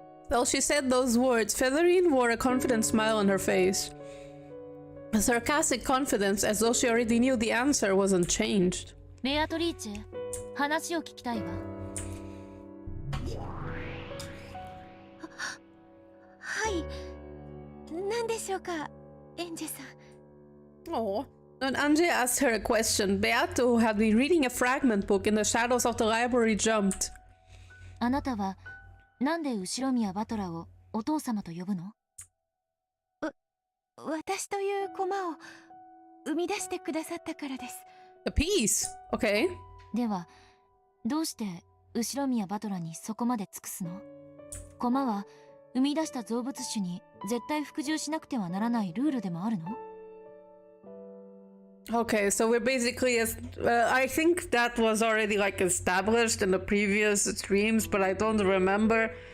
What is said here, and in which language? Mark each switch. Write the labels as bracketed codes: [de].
[en] Well, she said those words. Featherine wore a confident smile on her face. A sarcastic confidence, as though she already knew the answer wasn't changed. [ja] ベアトリーチェ、話を聞きたいわ。何でしょうか、エンジェさん。 [en] Oh. And Anjay asked her a question. Beato, who had been reading a fragment book in the shadows of the library, jumped. [ja] あなたはなんで後宮バトラをお父様と呼ぶの？私という駒を生み出してくださったからです。 [en] A piece. Okay. [ja] ではどうして後宮バトラにそこまで尽くすの？駒は生み出した造物種に絶対服従しなくてはならないルールでもあるの？ [en] Okay, so we're basically I think that was already like established in the previous streams, but I don't remember.